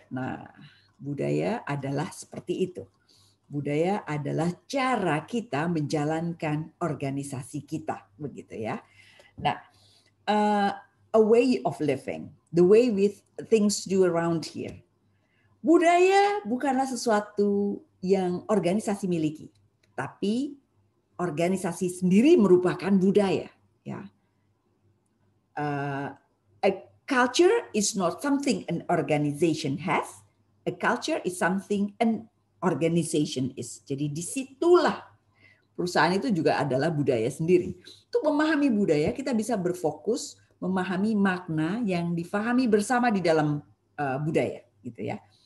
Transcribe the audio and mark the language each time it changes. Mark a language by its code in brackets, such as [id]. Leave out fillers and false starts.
[id] Nah, budaya adalah seperti itu. Budaya adalah cara kita menjalankan organisasi kita, begitu ya. [en] Nah, a way of living, the way we things do around here. [id] Budaya bukanlah sesuatu yang organisasi miliki, tapi organisasi sendiri merupakan budaya. [en] Ya, a culture is not something an organization has. A culture is something an organization is. [id] Jadi disitulah perusahaan itu juga adalah budaya sendiri. Untuk memahami budaya, kita bisa berfokus memahami makna yang difahami bersama di dalam budaya, gitu ya.